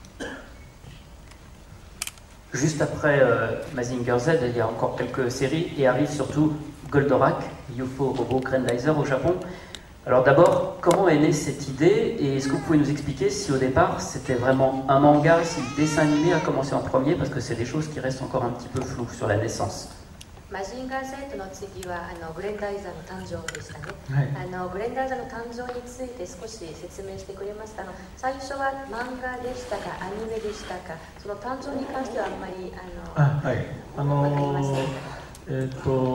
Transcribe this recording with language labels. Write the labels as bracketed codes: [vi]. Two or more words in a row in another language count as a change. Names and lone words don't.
[fr] Juste après Mazinger Z, il y a encore quelques séries et arrive surtout Goldorak, UFO Robot Grendizer au Japon. Alors d'abord, comment est née cette idée et est-ce que vous pouvez nous expliquer si au départ c'était vraiment un manga, si le dessin animé a commencé en premier, parce que c'est des choses qui restent encore un petit peu floues sur la naissance. [ja] マジンガー Z の次はグレンダイザーの誕生でしたね、はい、グレンダイザーの誕生について少し説明してくれますか。最初は漫画でしたかアニメでしたか、その誕生に関してはあんまりはい、分かりません。